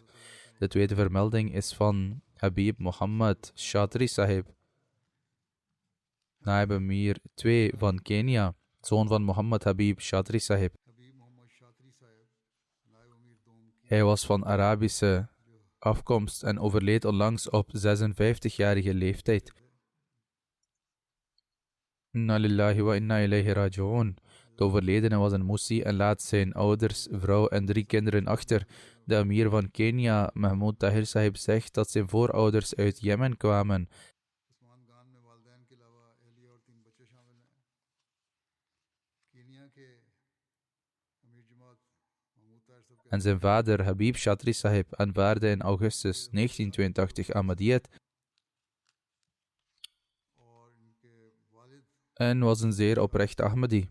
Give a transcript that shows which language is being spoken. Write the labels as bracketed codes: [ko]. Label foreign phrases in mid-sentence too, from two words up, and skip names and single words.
[nl] De tweede vermelding is van Habib Muhammad Chaudhry Sahib, Naib Amir II van Kenia, zoon van Muhammad Habib Chaudhry Sahib. Hij was van Arabische afkomst en overleed onlangs op 56-jarige leeftijd. [ar] إنا لله وإنا إليه راجعون. [nl] De overledene was een Moesie en laat zijn ouders, vrouw en 3 kinderen achter. De Amir van Kenia, Mahmoud Tahir Sahib, zegt dat zijn voorouders uit Jemen kwamen. En zijn vader, Habib Chaudhry Sahib, aanvaardde in augustus 1982 Ahmadiyyat en was een zeer oprechte Ahmadi.